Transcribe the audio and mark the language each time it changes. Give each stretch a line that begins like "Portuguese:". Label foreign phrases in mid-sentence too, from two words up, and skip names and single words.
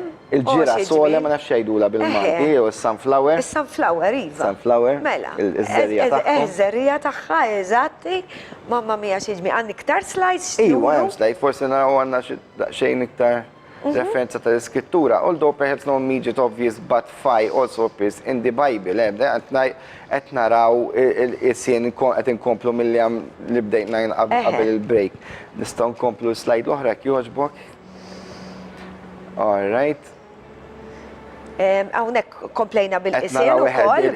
Maltese: Il-ġirasola ma nafx jgħidula bil-Malti, u s-sunflower. Is-sunflower, iva. Sunflower. Mela. Il-żerrija tagħhom. Iż-żerrija tagħha, eżatti.
Italian: Mamma mia
Maltese: xiġmi, għandi iktar slides. Iwa, hemm slide, forsi naraw għandna xejn iktar referenza tal-iskrittura.
English: Although perhaps no immediate obvious, but phi also appears in the Bible.
Maltese: Qed naraw is-sien qed inkomplu milli li bdejna qabel il-break. Nistgħu nkomplu slide l-oħra jogħġbok.
English: All right.
Maltese: Hawnhekk komplejna bil-isien naraw ukoll,